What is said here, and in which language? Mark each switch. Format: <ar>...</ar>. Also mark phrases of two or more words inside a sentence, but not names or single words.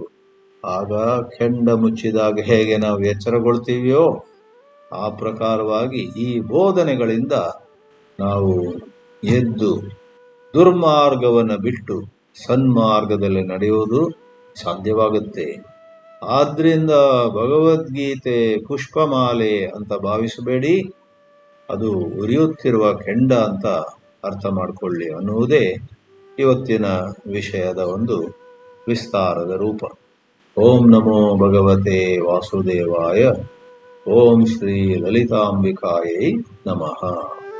<kn>ಆಗ ಕೆಂಡ ಮುಚ್ಚಿದಾಗ ಹೇಗೆ ನಾವು ಎಚ್ಚರಗೊಳ್ತೀವಿಯೋ ಆ ಪ್ರಕಾರವಾಗಿ ಈ ಬೋಧನೆಗಳಿಂದ ನಾವು ಎದ್ದು ದುರ್ಮಾರ್ಗವನ್ನು ಬಿಟ್ಟು ಸನ್ಮಾರ್ಗದಲ್ಲಿ ನಡೆಯುವುದು ಸಾಧ್ಯವಾಗುತ್ತೆ. ಆದ್ರಿಂದ ಭಗವದ್ಗೀತೆ ಪುಷ್ಪಮಾಲೆ ಅಂತ ಭಾವಿಸಬೇಡಿ, ಅದು ಉರಿಯುತ್ತಿರುವ ಕೆಂಡ ಅಂತ ಅರ್ಥ ಮಾಡಿಕೊಳ್ಳಿ ಅನ್ನುವುದೇ ಇವತ್ತಿನ ವಿಷಯದ ಒಂದು ವಿಸ್ತಾರದ ರೂಪ.</kn> <sa>ಓಂ ನಮೋ ಭಗವತೆ ವಾಸುದೇವಾಯ. ಓಂ ಶ್ರೀ ಲಲಿತಾಂಬಿಕಾಯೈ ನಮಃ.</sa>